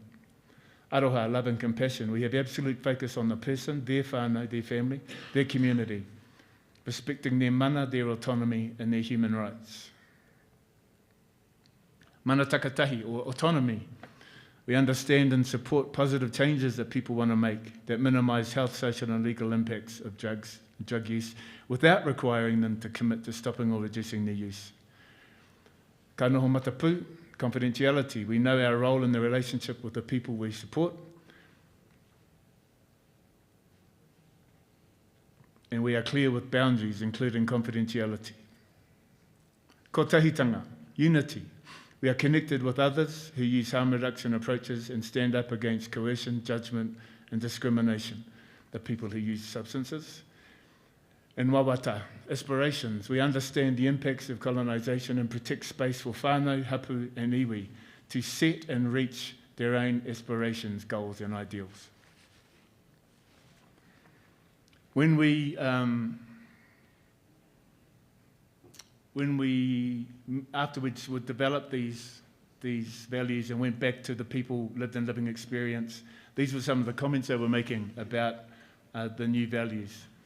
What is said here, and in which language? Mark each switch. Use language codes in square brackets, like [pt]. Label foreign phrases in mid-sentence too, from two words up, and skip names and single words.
[en] Aroha, love and compassion. We have absolute focus on the person, their whānau, their family, their community, respecting their mana, their autonomy, and their human rights. [mi] Mana takatahi, [en] or autonomy. We understand and support positive changes that people want to make that minimise health, social and legal impacts of drug use without requiring them to commit to stopping or reducing their use. [mi] Ka noho matapu, [en] confidentiality. We know our role in the relationship with the people we support, and we are clear with boundaries, including confidentiality. Kotahitanga, unity. We are connected with others who use harm reduction approaches and stand up against coercion, judgment, and discrimination, the people who use substances. And wawata, aspirations. We understand the impacts of colonisation and protect space for whānau, hapu, and iwi to set and reach their own aspirations, goals, and ideals. When we afterwards would develop these values and went back to the people lived and living experience, these were some of the comments they were making about the new values.